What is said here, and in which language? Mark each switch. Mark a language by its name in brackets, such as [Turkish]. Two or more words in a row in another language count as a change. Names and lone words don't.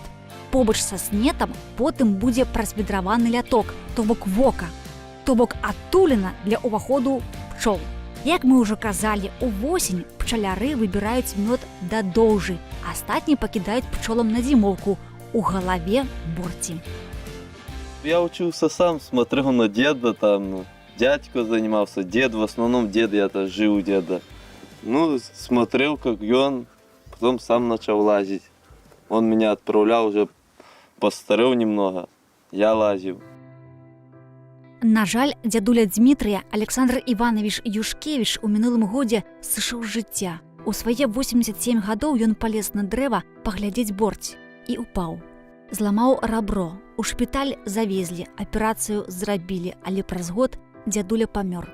[Belarusian] Побач са снетам потым будзе прасвідраваны ляток, то бок вока, то бок адтуліна для ўваходу пчол. Як мы ўжо казалі, увосень пчаляры выбіраюць мёд да доўжы, астатні пакідаюць пчолам на зімоўку у галаве борці. [Russian] Я учился сам, смотрел на деда, там, дядька занимался, дед, в основном дед, я-то жил у деда. Ну, смотрел, как он, потом сам начал лазить. Он меня отправлял, уже постарел немного, я лазил. [Belarusian] На жаль, дзядуля Дзмітрыя Александр Іванович Юшкевіч у мінулым годзе сышоў з жыцця. У свае 87 гадоў ён палез на дрэва паглядзець борць і упаў. Зламаў рабро, у шпіталь завезлі, аперацыю зрабілі, але праз год дзядуля памёр.